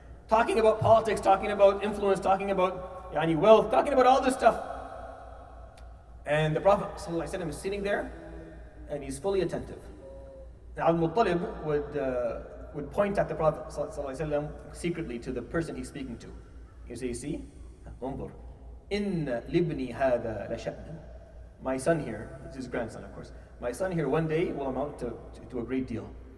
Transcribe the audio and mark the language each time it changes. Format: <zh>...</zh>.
<en>Talking about politics, talking about influence, talking about wealth, talking about all this stuff. And the Prophet ﷺ is sitting there and he's fully attentive. Now al-Muttalib would point at the Prophet ﷺ secretly to the person he's speaking to. He would say, see,</en> <ar>انظر, إن لابني هذا لشأنا.</ar> <en>My son here, this is his grandson of course, my son here one day will amount to a great deal.</en>